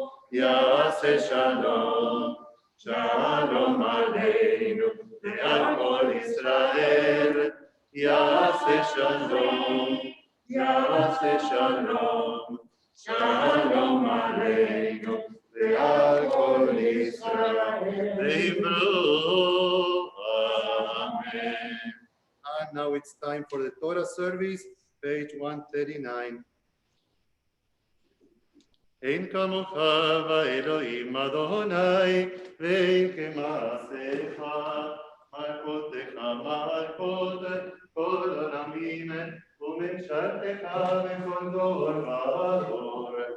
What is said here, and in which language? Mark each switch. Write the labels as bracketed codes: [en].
[he] יעשה שלום שלום עלינו ועל כל ישראל יעשה שלום שלום עלינו ועל כל ישראל ואמרו אמן. [en] And now it's time for the Torah service, page 139. [he] אין כמוך באלוהים אדוני, ואין כמעשיך, מלכותך מלכות כל עולמים, וממשלתך בכל דור ודור.